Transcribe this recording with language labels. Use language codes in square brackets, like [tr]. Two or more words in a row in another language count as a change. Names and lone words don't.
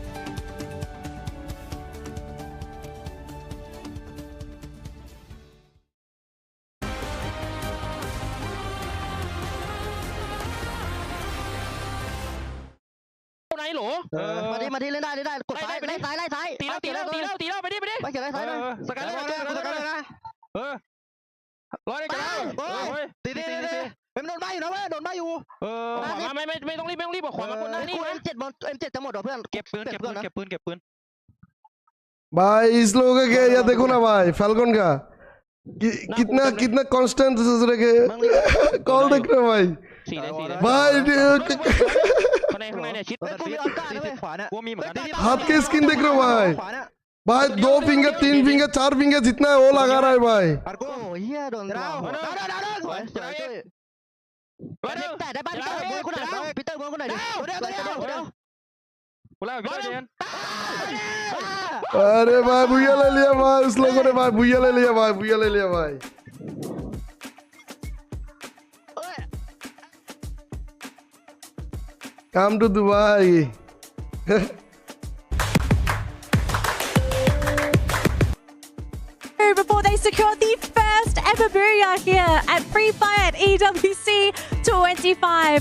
[th] มาที่เล่นได้กดซ้ายไล่ซ้ายตีแล้ว ไปดิไปเขียนไล่ซ้ายเลยสกัดเลยนะร้อยเลยตีเป็นโดนใบอยู่นะเว้ยโดนใบอยู่ไม่ต้องรีบบอกขวามาคนนั้นนี่M7จะหมดเหรอเพื่อนเก็บปืน [hi] भाई इस लोगों का क्या या देखो ना भाई फैल्कन का कितना कांस्टेंट रखे कॉल देख रहे भाई भाई हाथ के स्किन देख रहे हो भाई 2 फिंगर 3 फिंगर 4 फिंगर जितना है वो लगा रहा है भाई अरे भाई भूया ले लिया भाई उस लोगों ने भाई भूया ले लिया भाई [en] Come to Dubai. Before they secured the first ever booyah here at Free Fire at EWC 25.